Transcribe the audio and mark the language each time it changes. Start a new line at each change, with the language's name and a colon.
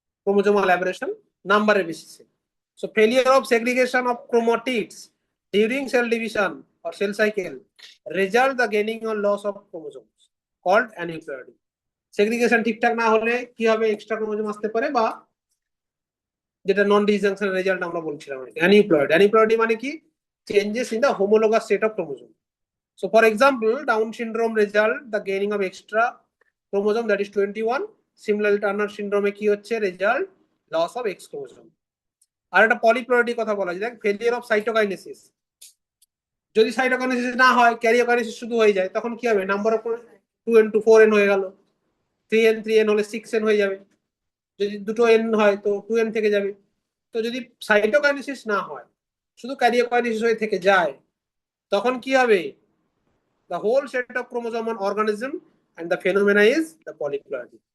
Bangla: Chromosomal aberration নাম্বারের বেসিসে।
English: So failure of segregation of chromatids during cell division or cell cycle result the gaining or loss of chromosomes called aneuploidy.
Bangla: Segregation ঠিকঠাক না হলে কি হবে? Extra chromosome আসতে পারে, বা যেটা নন ডিসজাংশন রেজাল্ট আমরা বলছিলাম, অ্যানিপ্লয়েড। অ্যানিপ্লয়েডি মানে কি?
English: Changes in the homologous set of chromosome. So for example, down syndrome result the gaining of extra chromosome, that is 21।
Bangla: Similarly Turner সিনড্রোমে কি হচ্ছে? Result loss of x chromosome. আর একটা পলিপ্লয়েডি কথা বলা যায়, ফেলিয়ার অফ সাইটোকাইনেসিস। যদি cytokinesis না হয়, karyokinesis শুধু হয়ে যায়, তখন কি হবে? Number of 2n to 4n হয়ে গেল। 3n 3n হলে 6n হয়ে যাবে। যদি দুটো এন হয় তো 2n থেকে যাবে। তো যদি সাইটোকাইনেসিস না হয়, শুধু ক্যারিওকাইনেসিস হয়ে থেকে যায়, তখন কি হবে?
English: the whole set of chromosome on organism, and the phenomena is the polyploidy.